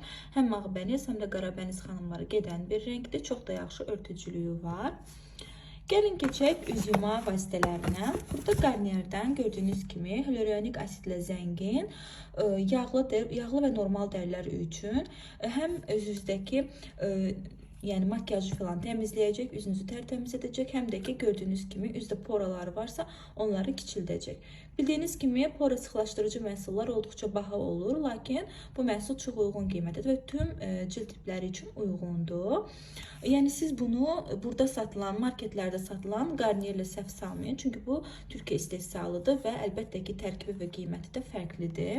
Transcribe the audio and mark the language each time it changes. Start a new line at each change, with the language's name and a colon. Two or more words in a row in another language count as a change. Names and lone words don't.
Azerbaijani: Həm ağbəniz, həm də qarabəniz xanımlara gedən bir rəngdir. Çox da yaxşı örtücülüyü var. Gəlin keçək üz yuma vasitələrinə. Burada Garnier'dən gördüğünüz kimi hyaluronik asitlə zəngin, yağlı və normal dərilər üçün həm özünüzdəki
Turkish: yani makyajı falan temizleyecek, üzünüzü tertemiz edecek, hem de ki gördüğünüz gibi
Azerbaijani: üzde poralar varsa onları kiçildəcək.
Turkish: Bildiğiniz gibi
Azerbaijani: pora sıxlaşdırıcı məhsullar olduqca baha olur, lakin bu məhsul çox uyğun qiymətədir və
Turkish: tüm cilt
Azerbaijani: tipləri üçün uyğundur. Yəni siz bunu burada satılan, marketlerde satılan Garnier ilə səhv salmayın, çünkü bu Türkiyə istehsalıdır və əlbəttə ki tərkibi və qiyməti də fərqlidir.